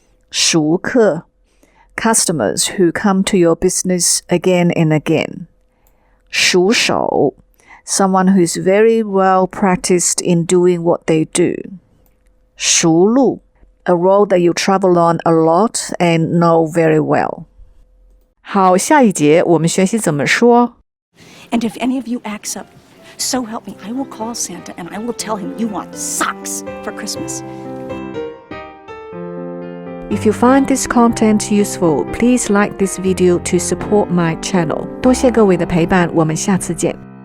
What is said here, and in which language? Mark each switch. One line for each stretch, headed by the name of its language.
English: 熟客 customers who come to your business again and again. 熟手 someone who is very well practiced in doing what they do. 熟路 a road that you travel on a lot and know very well.
Chinese: 好，下一节我们学习怎么说。
English: And if any of you acts up, so help me, I will call Santa and I will tell him you want socks for Christmas. If you find this content useful, please like this video to support my channel.
Chinese: 多谢各位的陪伴，我们下次见。